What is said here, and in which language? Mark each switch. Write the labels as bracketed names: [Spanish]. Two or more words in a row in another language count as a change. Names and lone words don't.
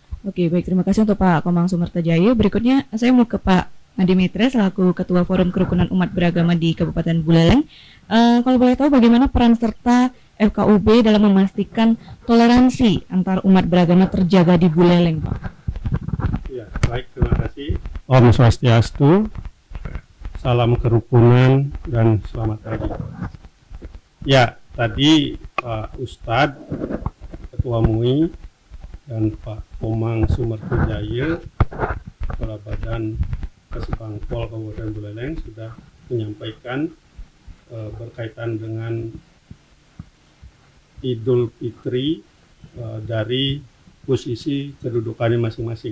[Indonesian] Oke, baik, terima kasih untuk Pak Komang Sumertajaya. Berikutnya saya mau ke Pak Adi Mitra selaku Ketua Forum Kerukunan Umat Beragama di Kabupaten Buleleng. Kalau boleh tahu bagaimana peran serta FKUB dalam memastikan toleransi antar umat beragama terjaga di Buleleng, Pak? Ya, baik, terima kasih. [Balinese] Om Swastiastu, [Indonesian] salam kerukunan dan selamat pagi. Ya, tadi Pak Ustadz, Ketua MUI, dan Pak Komang Sumertajaya, Kepala Badan Kesbangpol Kabupaten Buleleng sudah menyampaikan berkaitan dengan Idul Fitri dari posisi kedudukannya masing-masing.